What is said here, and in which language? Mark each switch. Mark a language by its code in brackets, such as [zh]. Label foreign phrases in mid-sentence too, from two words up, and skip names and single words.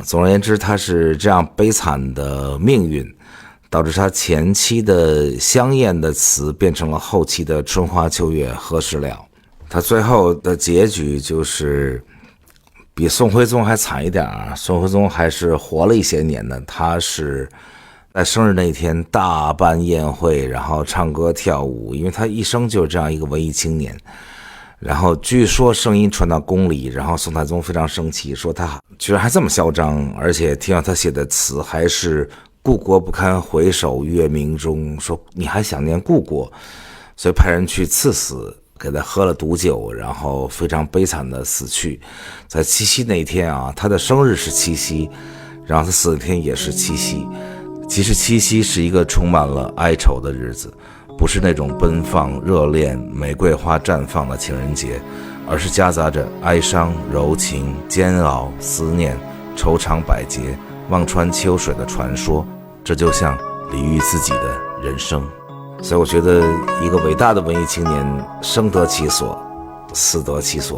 [zh] 總而言之，他是這樣悲慘的命運，導致他前期的香豔的詞變成了後期的春花秋月何時了。他最後的結局就是比宋徽宗還慘一點啊，宋徽宗還是活了一些年的，他是在生日那天大辦宴會，然後唱歌跳舞，因為他一生就是這樣一個文藝青年。然後據說聲音傳到宮裡，然後宋太宗非常生氣，說他居然還這麼囂張，而且聽到他寫的詞還是故國不堪回首月明中，說你還想念故國，所以派人去賜死，給他喝了毒酒，然後非常悲慘的死去。在七夕那一天啊，他的生日是七夕，然後他死的天也是七夕。其實七夕是一個充滿了哀愁的日子，不是那種奔放熱戀玫瑰花綻放的情人節，而是夾雜着哀傷柔情煎熬思念愁腸百結望穿秋水的傳說，這就像李煜自己的人生。所以我覺得一個偉大的文藝青年生得其所死得其所。